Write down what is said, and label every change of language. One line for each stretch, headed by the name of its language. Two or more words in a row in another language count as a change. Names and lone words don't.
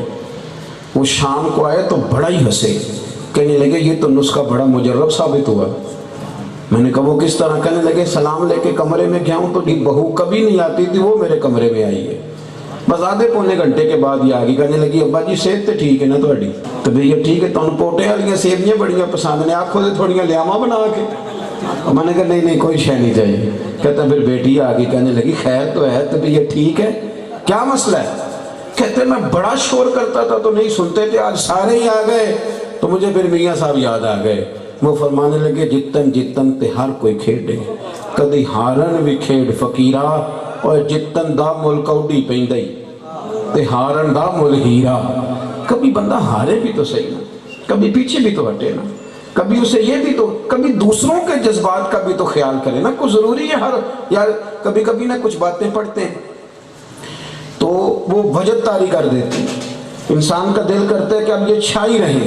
Urdu: وہ شام کو آئے تو بڑا ہی ہنسے، کہنے لگے یہ تو نسخہ بڑا مجرب ثابت ہوا۔ میں نے کہا وہ کس طرح؟ کہنے لگے سلام لے کے کمرے میں گیا ہوں تو بہو کبھی نہیں آتی تھی، وہ میرے کمرے میں آئی ہے، بس آدھے پونے گھنٹے کے بعد یہ آگی، کہنے لگی ابا جی صحت تو ٹھیک ہے نا تھوڑی؟ تو بھئی یہ ٹھیک ہے،
Punjabi: تو پوٹے والیاں سیویاں بڑیاں پسند نے، آنکھوں سے تھوڑیاں لیاماں بنا کے۔
Urdu: میں نے کہا نہیں کوئی شے نہیں چاہیے۔ کہتا پھر بیٹی آگی، کہنے لگی خیر تو ہے؟ تو بھئی یہ ٹھیک ہے، کیا مسئلہ ہے؟ کہتے میں بڑا شور کرتا تھا تو نہیں سنتے تھے، آج سارے ہی آ گئے تو مجھے پھر میاں صاحب یاد آ گئے۔ وہ فرمانے لگے
Punjabi: جتن جتن تے ہر کوئی کھیڑے، کدی ہارن بھی کھیڑ فقیرہ، اور جتن دا مل کوڈی پیندئی تے ہارن دا مل ہیرا۔
Urdu: کبھی بندہ ہارے بھی تو صحیح نا، کبھی پیچھے بھی تو ہٹے نا، کبھی اسے یہ بھی تو، کبھی دوسروں کے جذبات کا بھی تو خیال کرے نا۔ کوئی ضروری ہے یار کبھی کبھی نا کچھ باتیں پڑھتے ہیں تو وہ وجد طاری کر دیتی، انسان کا دل کرتا ہے کہ اب یہ چھائی رہیں۔